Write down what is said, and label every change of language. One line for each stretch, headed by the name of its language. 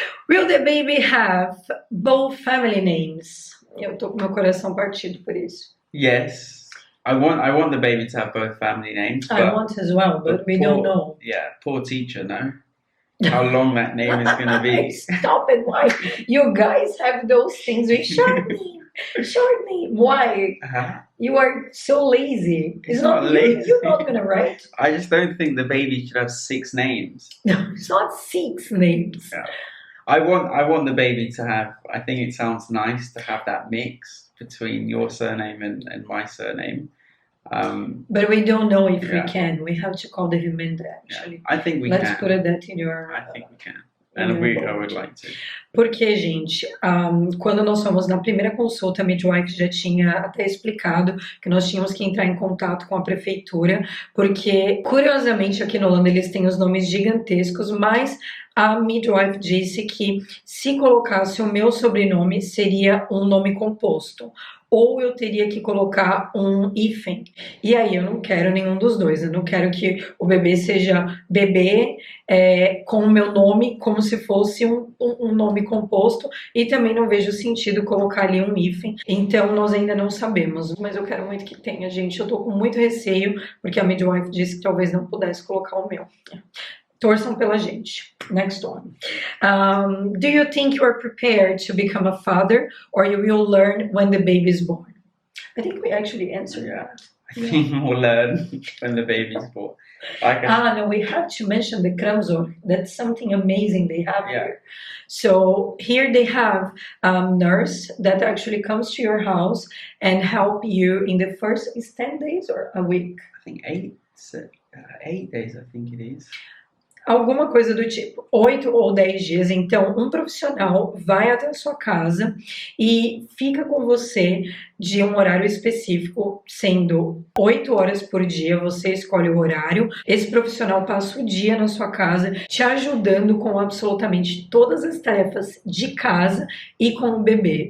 English: Will the baby have both family names?
Portuguese: Eu tô com meu coração partido por isso.
English: Yes. I want the baby to have both family names. I want as well, but we don't know. Yeah, poor teacher, no? How long that name is going to be. Stop it, why? You guys have those things with short name. Why? Uh-huh. You are so lazy. It's not lazy. You're not going to write. I just don't think the baby should have 6 names. No, it's not 6 names. Yeah. I want the baby to have, I think it sounds nice to have that mix between your surname and my surname. But we don't know if we can. We have to call the human actually. Yeah, I think we can. Let's put that in your... I think we can. And I would like to.
Portuguese: Porque, gente, quando nós fomos na primeira consulta, a midwife já tinha até explicado que nós tínhamos que entrar em contato com a prefeitura, porque, curiosamente, aqui no Holanda eles têm os nomes gigantescos, mas a midwife disse que se colocasse o meu sobrenome seria um nome composto. Ou eu teria que colocar um hífen. E aí eu não quero nenhum dos dois. Eu não quero que o bebê seja bebê com o meu nome, como se fosse um nome composto. E também não vejo sentido colocar ali um hífen. Então nós ainda não sabemos. Mas eu quero muito que tenha, gente. Eu tô com muito receio, porque a midwife disse que talvez não pudesse colocar o meu. Torçam pela gente.
English: Next one. Do you think you are prepared to become a father or you will learn when the baby is born? I think we actually answered that. I think we'll learn when the baby's born. No, we have to mention the Kramzor. That's something amazing they have here. So here they have a nurse that actually comes to your house and help you in the first, is 10 days or a week? I think 8 days, I think it is.
Portuguese: Alguma coisa do tipo, 8 ou 10 dias. Então, um profissional vai até a sua casa e fica com você de um horário específico, sendo 8 horas por dia, você escolhe o horário. Esse profissional passa o dia na sua casa, te ajudando com absolutamente todas as tarefas de casa e com o bebê.